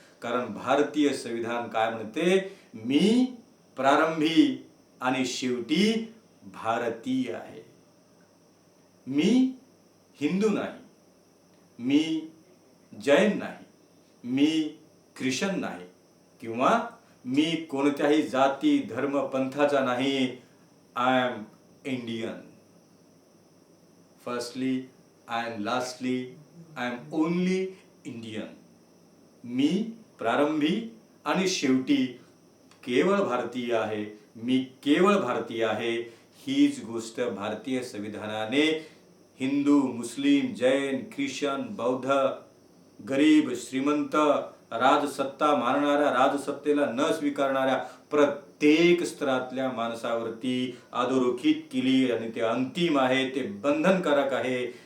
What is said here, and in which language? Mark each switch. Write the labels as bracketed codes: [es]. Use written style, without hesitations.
[mr] कारण भारतीय संविधान काय म्हणते? मी प्रारंभी आणि शेवटी भारतीय आहे. मी हिंदू नाही, मी जैन नाही, मी ख्रिश्चन नाही, किंवा मी कोणत्याही जाती, धर्म, पंथाचा नाही. [en] I am Indian. Firstly and lastly I am only Indian. [mr] मी प्रारंभी आणि शेवटी केवळ भारतीय आहे, मी केवळ भारतीय आहे, हीच गोष्ट भारतीय संविधानाने हिंदू, मुस्लिम, जैन, ख्रिश्चन, बौद्ध, गरीब, श्रीमंत, राजसत्ता मानणाऱ्या, राजसत्तेला न स्वीकारणाऱ्या प्रत्येक स्तरातल्या माणसावरती अधोरेखित केली आणि ते अंतिम आहे, ते बंधनकारक आहे.